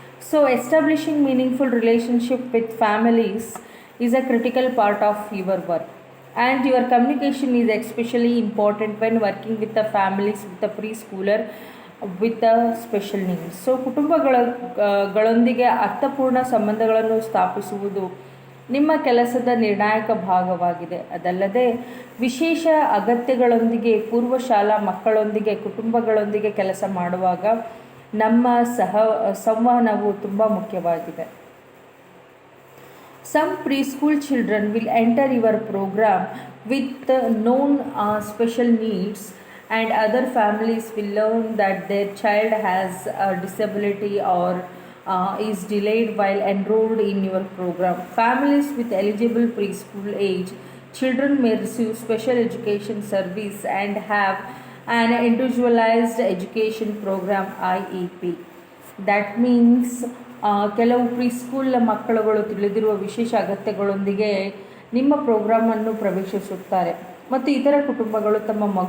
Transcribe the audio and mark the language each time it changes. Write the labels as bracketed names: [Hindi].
[English] So establishing meaningful relationship with families is a critical part of your work. And your communication is especially important when working with the families with a preschooler with a special needs. [Kannada] So ಕುಟುಂಬಗಳೊಂದಿಗೆ ಅರ್ಥಪೂರ್ಣ ಸಂಬಂಧಗಳನ್ನು ಸ್ಥಾಪಿಸುವುದು ನಿಮ್ಮ ಕೆಲಸದ ನಿರ್ಣಾಯಕ ಭಾಗವಾಗಿದೆ. ಅದಲ್ಲದೆ ವಿಶೇಷ ಅಗತ್ಯಗಳೊಂದಿಗೆ ಪೂರ್ವ ಶಾಲಾ ಮಕ್ಕಳೊಂದಿಗೆ ಕುಟುಂಬಗಳೊಂದಿಗೆ ಕೆಲಸ ಮಾಡುವಾಗ ನಮ್ಮ ಸಂವಹನವು ತುಂಬ ಮುಖ್ಯವಾಗಿದೆ. [English] Some preschool children will enter your program with known special needs, and other families will learn that their child has a disability or is delayed while enrolled in your program. Families with eligible preschool age children may receive special education service and have an individualized education program IEP. That means [Kannada] ಕೆಲವು ಪ್ರೀಸ್ಕೂಲ್ ಮಕ್ಕಳುಗಳು ತಿಳಿದಿರುವ ವಿಶೇಷ ಅಗತ್ಯಗಳೊಂದಿಗೆ ನಿಮ್ಮ ಪ್ರೋಗ್ರಾಮನ್ನು ಪ್ರವೇಶಿಸುತ್ತಾರೆ ಮತ್ತು ಇತರ ಕುಟುಂಬಗಳು ತಮ್ಮ